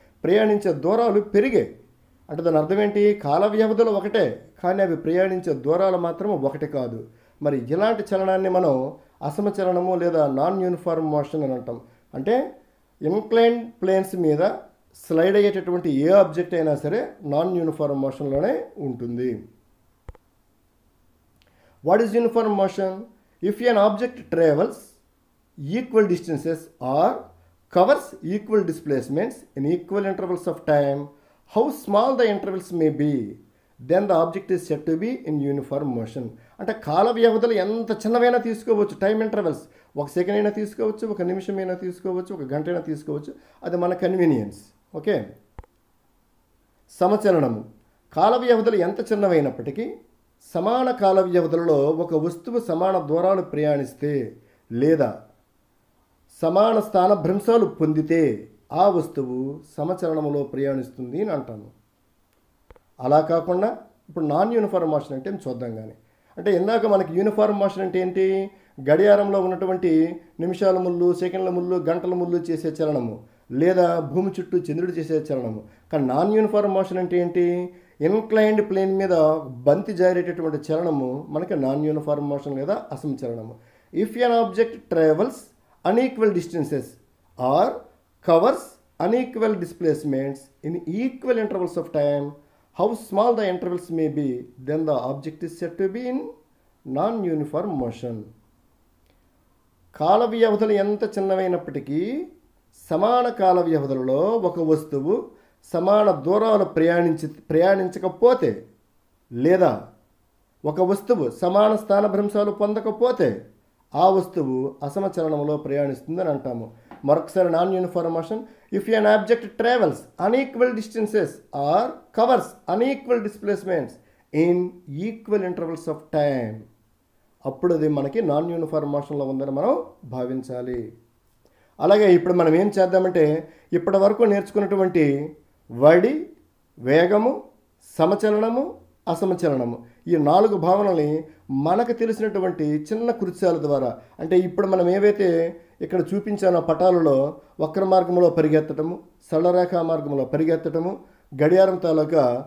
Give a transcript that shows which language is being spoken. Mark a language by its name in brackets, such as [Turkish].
[Telugu] ప్రయాణించే దూరాలు పెరిగాయి. అంటే దాని అర్థం ఏంటి? కాల వ్యవధులు ఒకటే, కానీ అవి ప్రయాణించే దూరాలు మాత్రం ఒకటి కాదు. మరి ఇలాంటి చలనాన్ని మనం అసమచలనము లేదా నాన్ యూనిఫార్మ్ మోషన్ అని అంటాం. అంటే ఇన్క్లైన్డ్ ప్లేన్స్ మీద స్లైడ్ అయ్యేటటువంటి ఏ ఆబ్జెక్ట్ అయినా సరే నాన్ యూనిఫార్మ్ మోషన్లోనే ఉంటుంది. [English] What is uniform motion? If an object travels equal distances or covers equal displacements in equal intervals of time, how small the intervals may be, then the object is said to be in uniform motion. [Telugu] అంటే కాల వ్యవధులు ఎంత చిన్నవైనా తీసుకోవచ్చు, time intervals, ఒక second అయినా తీసుకోవచ్చు, ఒక నిమిషం అయినా తీసుకోవచ్చు, ఒక గంట అయినా తీసుకోవచ్చు, అది మన కన్వీనియన్స్. ఓకే. సమచలనము. కాల వ్యవధులు ఎంత చిన్నవైనప్పటికీ సమాన కాల వ్యవధులలో ఒక వస్తువు సమాన దూరాలు ప్రయాణిస్తే లేదా సమాన స్థానభ్రంశాలు పొందితే ఆ వస్తువు సమచలనములో ప్రయాణిస్తుంది అని అంటాను. అలా కాకుండా ఇప్పుడు నాన్ యూనిఫార్మ్ మోషన్ అంటే చూద్దాం. కానీ అంటే ఇందాక మనకి యూనిఫార్మ్ మోషన్ అంటే ఏంటి? గడియారంలో ఉన్నటువంటి నిమిషాల ముళ్ళు, సెకండ్ల ముళ్ళు, గంటల ముళ్ళు చేసే చలనము, లేదా భూమి చుట్టూ చంద్రుడు చేసే చలనము. కానీ నాన్ యూనిఫార్మ్ మోషన్ అంటే ఏంటి? ఇన్క్లైన్డ్ ప్లేన్ మీద బంతి జారేటటువంటి చలనము మనకి నాన్ యూనిఫార్మ్ మోషన్ లేదా అసమచలనము. [English] If an object travels unequal distances or covers unequal displacements in equal intervals of time, how small the intervals may be, then the object is said to be in non-uniform motion. [Telugu] కాల వ్యవధులు ఎంత చిన్నవైనప్పటికీ సమాన కాల వ్యవధులలో ఒక వస్తువు సమాన దూరాలు ప్రయాణించకపోతే లేదా ఒక వస్తువు సమాన స్థానభ్రంశాలు పొందకపోతే ఆ వస్తువు అసమచలనంలో ప్రయాణిస్తుందని అంటాము. మరొకసారి non uniform motion. [English] if an object travels unequal distances or covers unequal displacements in equal intervals of time, [Telugu] అప్పుడు అది మనకి నాన్ యూనిఫార్మ్ మోషన్లో ఉందని మనం భావించాలి. అలాగే ఇప్పుడు మనం ఏం చేద్దామంటే ఇప్పటి వరకు నేర్చుకున్నటువంటి వడి, వేగము, సమచలనము, అసమచలనము ఈ 4 భావనల్ని మనకు తెలిసినటువంటి చిన్న కృత్యాల ద్వారా, అంటే ఇప్పుడు మనం ఏవైతే ఇక్కడ చూపించానో పటాలలో వక్ర మార్గంలో పరిగెత్తటము, సరళరేఖా మార్గంలో పరిగెత్తటము, గడియారం తాలూకా